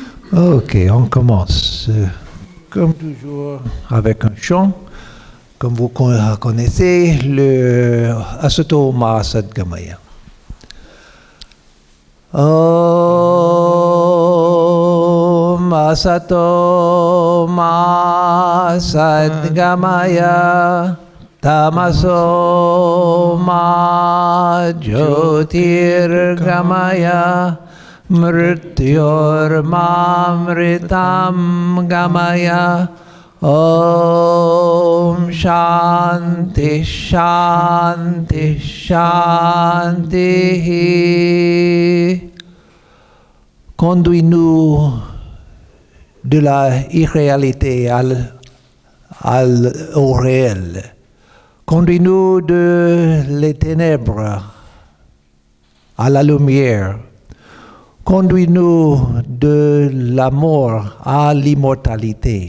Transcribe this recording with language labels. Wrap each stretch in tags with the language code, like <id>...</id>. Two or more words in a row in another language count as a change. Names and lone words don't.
<fr>Ok, on commence. Comme toujours, avec un chant. Comme vous connaissez, le Asato Ma Sadgamaya.</fr> <sa>ॐ असतो मा सद्गमय तमसो मा ज्योतिर्गमय मृत्योर्मामृतं गमय ॐ शान्ति शान्ति शान्ति.</sa> <fr>Conduis-nous de la irréalité au réel. Conduis-nous de les ténèbres à la lumière. Conduis-nous de la mort à l'immortalité.</fr>